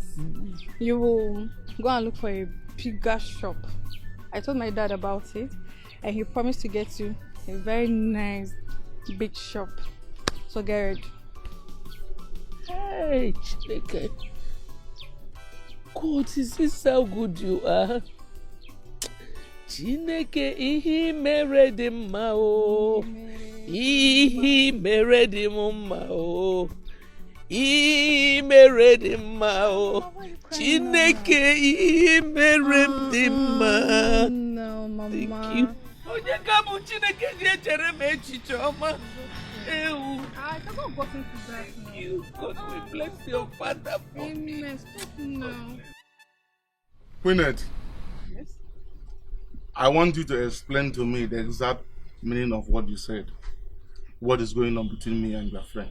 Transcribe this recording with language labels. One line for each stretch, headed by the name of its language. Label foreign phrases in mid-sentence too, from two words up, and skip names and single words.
English: You will go and look for a bigger shop. I told my dad about it, and he promised to get you a very nice big shop. So get ready. Hey, Dikeh. God, is this how good you are?
Igbo: Chineke ihe mere dị mma o. Ihe mere dị mma o. Ihe mere dị mma o. Chineke ihe mere dị mma.
English: No, Mama. Thank you.
Igbo: Onye ka bụ Chineke ji echere m echiche ọma.
English: I cannot go into that now. You, God will bless your father for me. Amen. Stop now. Queenette, Yes? I want you to explain to me the exact meaning of what you said. What is going on between me and your friend?